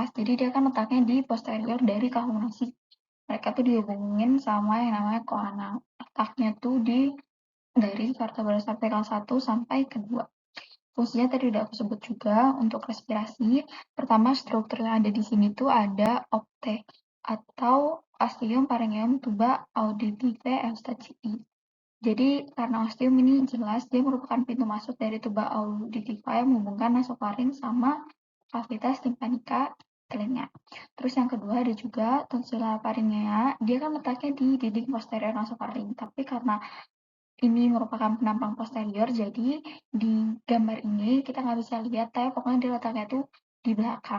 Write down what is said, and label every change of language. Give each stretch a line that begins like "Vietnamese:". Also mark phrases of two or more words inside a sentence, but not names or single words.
Indonesian: Jadi dia kan letaknya di posterior dari
Latin: kavum nasi.
Indonesian: Mereka tuh dihubungin sama yang namanya coana. Letaknya tuh dari
Latin: vertebra cervical
Indonesian: 1 sampai ke 2. Fungsinya tadi udah aku sebut juga untuk respirasi. Pertama, struktur yang ada di sini tuh ada opte atau
Latin: ostium pharyngeum tuba auditive eustachii.
Indonesian: Jadi karena ostium ini jelas dia merupakan pintu masuk dari
Latin: tuba auditiva
Indonesian: yang menghubungkan nasofaring sama
Latin: cavitas tympanica
Indonesian: telinga. Terus yang kedua ada juga
Latin: tonsilla pharyngea.
Indonesian: Dia kan letaknya di dinding posterior nasofaring, tapi karena ini merupakan penampang posterior, jadi di gambar ini kita nggak bisa lihat, tapi pokoknya dia letaknya tuh di belakang.